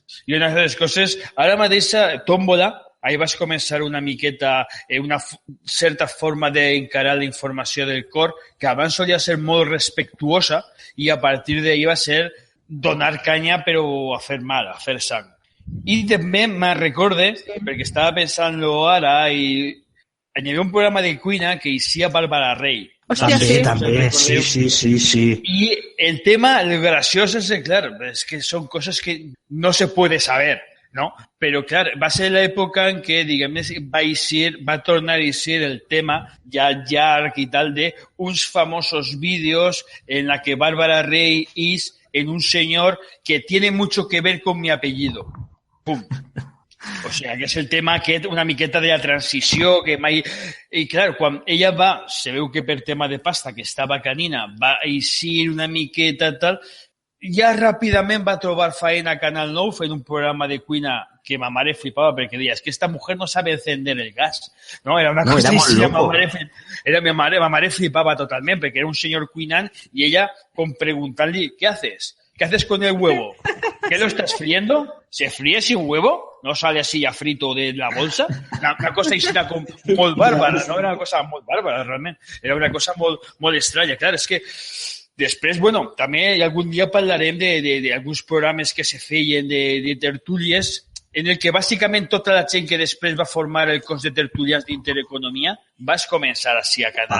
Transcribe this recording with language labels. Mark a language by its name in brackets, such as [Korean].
[Catalan] I una de les coses, ara mateixa Tómbola, ahí vas començar una miqueta, una certa forma d'encarar la informació del cor, que abans solia ser molt respectuosa i a partir d'ahí va ser donar canya però a fer mal, a fer sang. I també me recorde, perquè estava pensant-lo ara, i hi havia un programa de cuina que eixia Bàrbara Rey. Hòstia, També, sí. [Spanish] Y el tema, lo gracioso es que, claro, es que son cosas que no se puede saber, ¿no? Pero, claro, va a ser la época en que, digamos, va a [Catalan] tornar a ser [Spanish] el tema ya y tal [Catalan] de uns famosos vídeos [Spanish] en la que Bárbara Rey es en un señor que tiene mucho que ver con mi apellido. Pum. [Catalan] O sea, que és el tema aquest, una miqueta de la transició, que mai... I, clar, quan ella va, se veu que per tema de pasta, que estava canina, va eixir una miqueta tal, ja ràpidament va trobar faena a Canal 9 fent un programa de cuina que ma mare flipava perquè deia, [Spanish] es que esta mujer no sabe encender el gas. [Catalan] No, era una cosa així, ma mare flipava totalment perquè era un senyor cuinant i ella, com preguntant-li, [Spanish] ¿qué haces? ¿Qué haces con el huevo? ¿Qué lo estás friendo? ¿Se fríe sin huevo? ¿No sale así ya frito de la bolsa? [Catalan] Una cosa així molt bàrbara, no? Era una cosa molt bàrbara, realment. Era una cosa molt estranya. Clar, és que després, bueno, també algun dia parlarem d'alguns programes que se feien de tertúlies en el que bàsicament tota la gent que després va formar el cos de tertulians d'Intereconomia vas començar així a Canal.